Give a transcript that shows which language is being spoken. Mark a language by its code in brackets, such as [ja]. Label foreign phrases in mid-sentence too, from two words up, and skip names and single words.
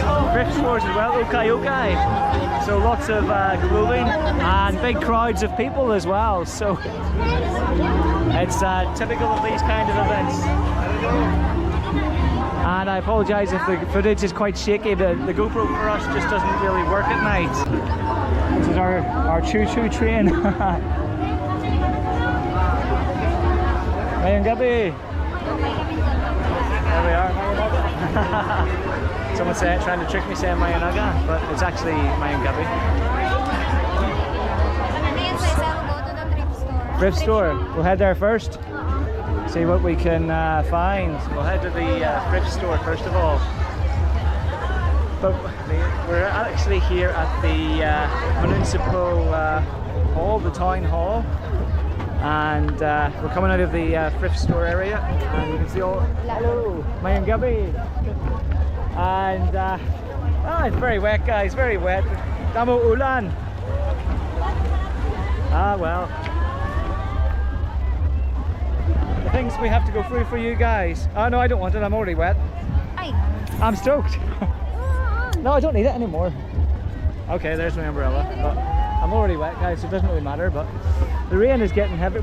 [en] Thrift stores as well, okay. So lots of clothing and big crowds of people as well. So it's typical of these kind of events. And I apologise if the footage is quite shaky. The GoPro for us just doesn't really work at night. This is our choo-choo train. [hil] Mayang gabi. [en] There we are. Someone said, trying to trick me saying Mayanaga, but it's actually [hil] Mayang gabi. [en] Thrift store. We'll head there first. See what we can find. We'll head to the thrift store first of all. But we're actually here at the municipal hall, the town hall. And we're coming out of the thrift store area, and you can see all. Hello, [hil] Mayang gabi. [en] And it's very wet, guys. Very wet. [hil] Damo ulan. [en] Well. The things we have to go through for you guys. Oh no, I don't want it. I'm already wet. I'm stoked. No, I don't need it anymore. Okay, there's my umbrella. But I'm already wet, guys, so it doesn't really matter. But the rain is getting heavy.